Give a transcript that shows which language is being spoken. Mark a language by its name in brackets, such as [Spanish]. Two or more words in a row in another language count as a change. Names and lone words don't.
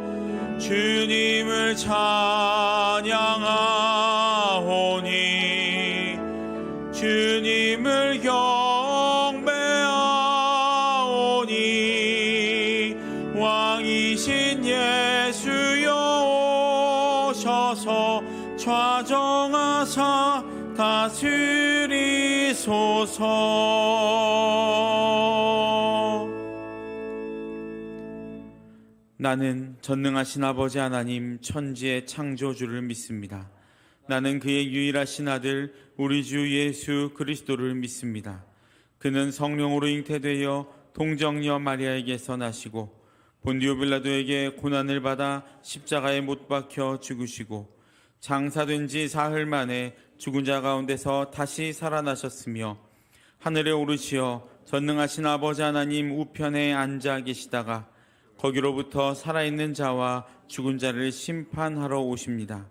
[Korean] 주님을 찬양하오니 주님을 경배하오니 왕이신 예수여 오셔서 좌정하사 다스리소서. [Japanese] 「あなたの愛はそれ [Korean] 나는 전능하신 아버지 하나님 천지의 창조주를 믿습니다. 나는 그의 유일하신 아들 우리 주 예수 그리스도를 믿습니다. 그는 성령으로 잉태되어 동정녀 마리아에게서 나시고 본디오 빌라도에게 고난을 받아 십자가에 못 박혀 죽으시고 장사된 지 사흘 만에 죽은 자 가운데서 다시 살아나셨으며 하늘에 오르시어 전능하신 아버지 하나님 우편에 앉아 계시다가 거기로부터 살아있는 자와 죽은 자를 심판하러 오십니다.